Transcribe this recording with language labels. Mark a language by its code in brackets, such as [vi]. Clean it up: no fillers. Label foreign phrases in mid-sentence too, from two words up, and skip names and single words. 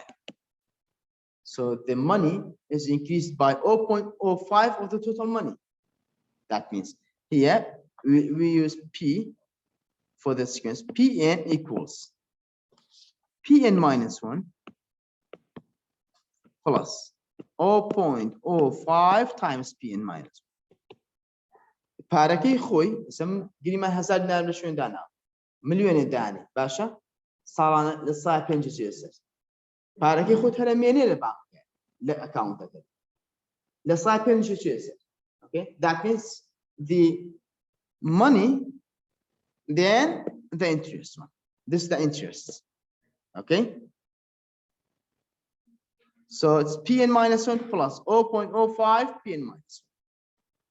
[en] So the money is increased by 0.05 of the total money. That means here we use P for the sequence. Pn equals Pn minus 1 plus 0.05 times Pn minus. [ckb] پارەکەی خۆی گریمە 1000 دینار لە شوێن دانا ملیۆنێ دانێ باشە ساڵانە لە سای 5 جێسەر پارەکەی خۆت هەرە مێنێ لە بانکە لە ئەکاونتەکە لە سای 5 جێسەر. [en] Okay, that means the money then the interest one. This is the interest. Okay, so it's Pn minus 1 plus 0.05 Pn minus 1.